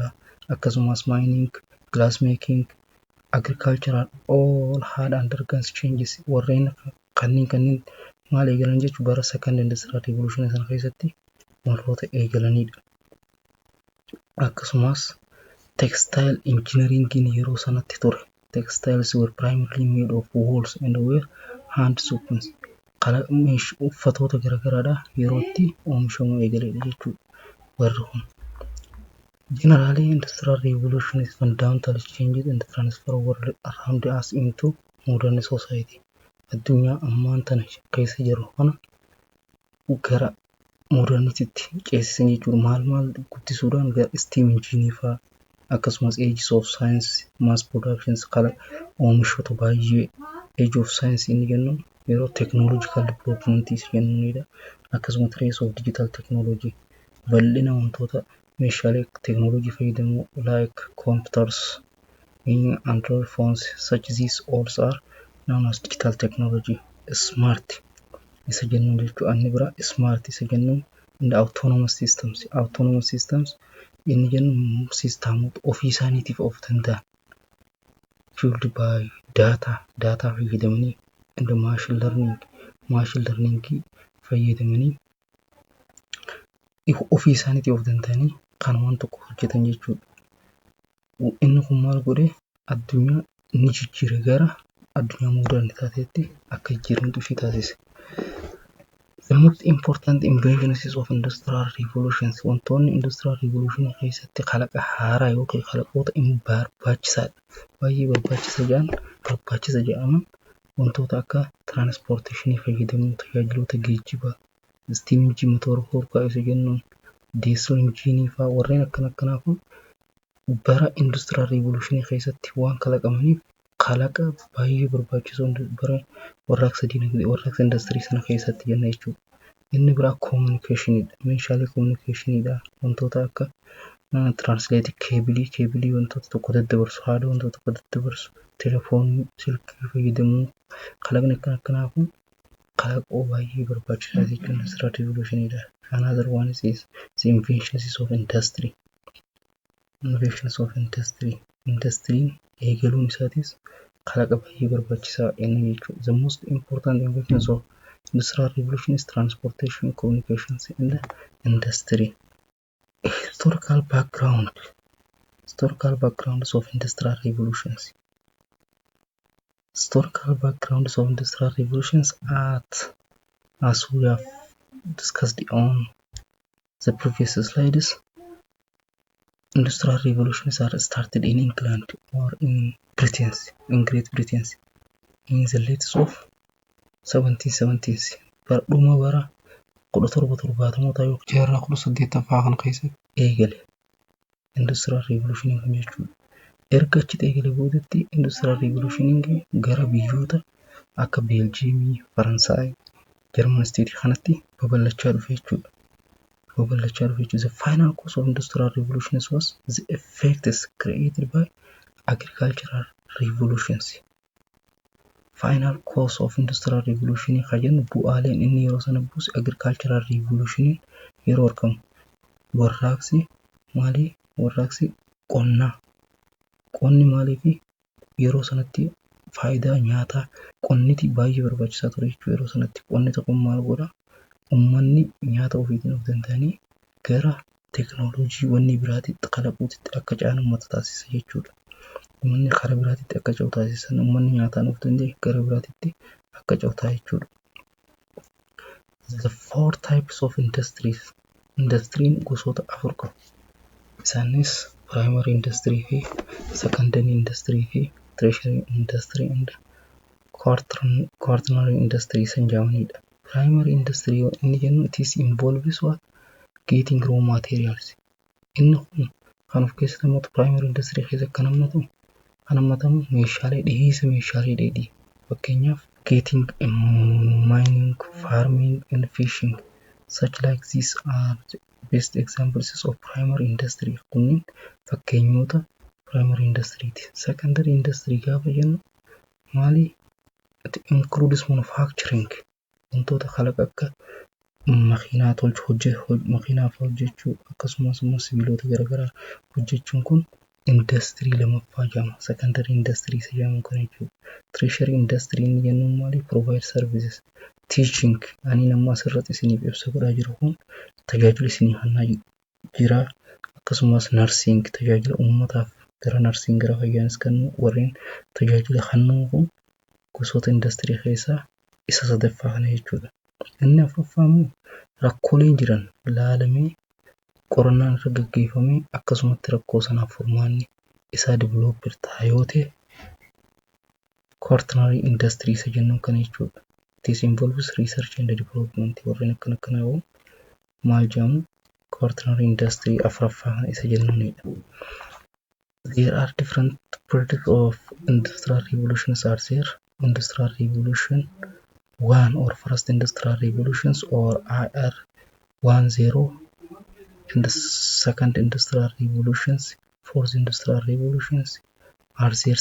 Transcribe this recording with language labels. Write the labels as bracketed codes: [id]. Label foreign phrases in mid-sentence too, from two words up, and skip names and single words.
[en] Akkasumas mining, glass making, agricultural all had undergone changes. [om] Warreen kanneen maal eegalan jechuun bara [en] Second Industrial Revolution [om] sana keessatti wantoota eegalanidha. Akkasumas [en] textile engineering [om] yeroo sanatti ture. [en] Textiles were primarily made of wools and were hand sewn. [om] Uffatoota garaagaraadha yeroo itti oomishamuu eegaledha jechuudha. Warri kun [en] generally industrial revolution is fundamentally changed and transformed world around us into modern society. [om] Addunyaa ammaan tana keessa jiru kana gara modernitiitti ceesisan jechuudha. Maal guddisuudhaan gara [en] steam engineering [om] fa'aa akkasumas [en] age of science, mass productions [om] oomishoota baay'ee [en] age of science [om] inni jennu yeroo [en] technological developments jennudha. Akkasumas trace of digital technology [om] bal'ina wantoota meeshaalee [en] technology fayyadamu like computers, in Android phones such these also are known as digital technology. [om] Smart isa jennuun jechuudha. Inni bira smart isa jennuun [en] in the autonomous systems. Autonomous systems [om] inni jennu siistaamoota ofii isaaniitiif of danda'an [en] fueled by data [om] fayyadamanii [en] in the machine learning [om] fayyadamanii ofii isaaniitiif of danda'anii kan waan tokko hojjetan jechuudha. Inni kun maal godhe addunyaa ni jijjiire gara addunyaa modern taateetti akka jijjiiramtu ishee taasise. [en] The most important inventions of industrial revolutions wantoonni industrial revolution [om] keessatti kalaqa haaraa yookiin kalaqoota baay'ee barbaachisa jedhaman wantoota akka transportation fayyadamuu tajaajiloota geejjibaa [en] steam engine [om] motor horkaa isa jennuun [en] diesel engine [om] fa'aa warreen akkanaa kun bara [en] industrial revolution [om] keessatti waan kalaqamaniif kalaqa baay'ee barbaachisoo bara warraaqsa industrii sana keessatti jenna jechuudha. Inni biraa communicationidha. Meeshaalee communicationidha. Wantoota akka translate keebilii wantoota tokko daddabarsu haala wantoota tokko daddabarsu telefoonii silkii fayyadamuu kalaqni akkanaa kun kalaqoo baay'ee barbaachisaa jechuudha. [en] Industrial revolutionidha. Another one is the inventions of industry. Innovations of industry. [om] Industry eegaluun isaatis kalaqa baay'ee barbaachisaa inni jechuudha. [en] The most important inventions of industrial revolution is transportation, communications, and the industry. Historical backgrounds of industrial revolutions. Historical backgrounds of industrial revolutions are, as we have discussed on the previous slides, industrial revolutions are started in England or in Great Britain in the late of 1770s. [om] Dhuma bara 1770 yookiin jaarraa 18ffaa kan keessatti eegale [en] industrial revolution [om] kan jechuudha. Erga achitti eegale boodatti [en] industrial revolution [om] gara biyyoota akka Beeljiimii, Faransaay, Jarman state kanatti babal'achaa dhufe jechuudha. [en] The final cause of industrial revolutions was the effects created by agricultural revolutions. Final cause of industrial revolution [om] kajennu bu'aaleen inni yeroo sana buuse [en] agricultural revolution [om] yeroo argamu. Warraaqsi qonni maaliifi yeroo sanatti faayidaa nyaataa qonniti baay'ee barbaachisaa ture jechuudha. Yeroo sanatti qonni tokko maal godha ummanni nyaata ofiitiin of danda'anii gara teknooloojii wanni biraatitti kalaquutti akka caalan uummata taasisa jechuudha. Ummanni karaa biraatitti akka ce'u taasisan ummanni nyaataan of danda'e gara biraatitti akka ce'u jechuudha. [en] The four types of industries. [om] Industries gosoota afur qabu. Isaanis [en] primary industry [om] fi [en] secondary industry [om] fi [en] tertiary industry and quaternary industry [om] san jedhamanidha. [en] Primary industry [om] inni jennu [en] it is involves what getting raw materials. [om] Inni kun kan of keessatti hammatu [en] primary industry [om] keessatti kan hammatamu meeshaalee dheedhii. [en] Fakkeenyaaf getting mining, farming and fishing. Such like these are the best examples of primary industry. [om] Kunniin fakkeenyota [en] primary industry [om] ti. [en] Secondary industry [om] gaafa jennu maali? [en] It includes manufacturing. [om] Wantoota kalaqa akka makiinaa makiinaaf hojjechuu akkasumas immoo sibiilota garaagaraa hojjechuun kun industry lamaffaa jedhama. [en] Secondary industry [om] isa jedhamu kan jechuudha. [en] Tertiary industry [om] inni jennuun maali? [en] Provide services. [om] Teaching ani nama asirratti isiniif ibsa godhaa jiru kun tajaajila isinii kennaa jira. Akkasumas nursing tajaajila uummataaf gara nursing gara fayyaanis kennu warreen tajaajila kennu kun gosoota industry keessaa isa sadaffaa kana jechuudha. Inni afuraffaa immoo rakkoolee jiran ilaalamee qorannaan irra gaggeeffamee akkasumatti rakkoo sanaaf furmaanni isaa developer ta'a yoo ta'e [en] quaternary industry [om] isa jennuun kana jechuudha. [en] This involves research and development. [om] Warreen akkanaa yoo maal jedhamu [en] quaternary industry [om] afuraffaa kana isa jennuunidha. [en] There are different periods of industrial revolutions are there. Industrial revolution 1 or first industrial revolutions or IR10 and the second industrial revolutions, fourth industrial revolutions, are there?